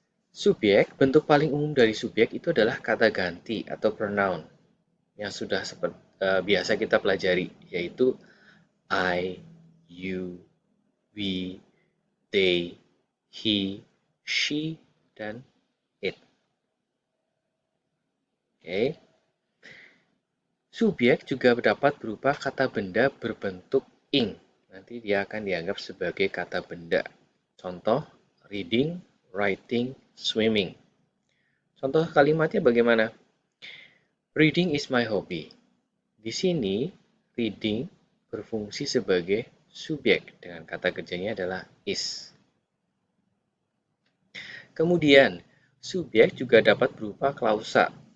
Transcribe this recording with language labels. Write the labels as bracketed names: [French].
[Indonesian] Subjek, bentuk paling umum dari subjek itu adalah kata ganti atau pronoun yang sudah biasa kita pelajari, yaitu I, you, we, they, he, she, dan it. Oke. Subjek juga dapat berupa kata benda berbentuk ing. Nanti dia akan dianggap sebagai kata benda. Contoh, reading, writing, swimming. Contoh kalimatnya bagaimana? [English] Reading is my hobby. [Indonesian] Di sini, reading berfungsi sebagai subjek dengan kata kerjanya adalah is. Kemudian, subjek juga dapat berupa klausa.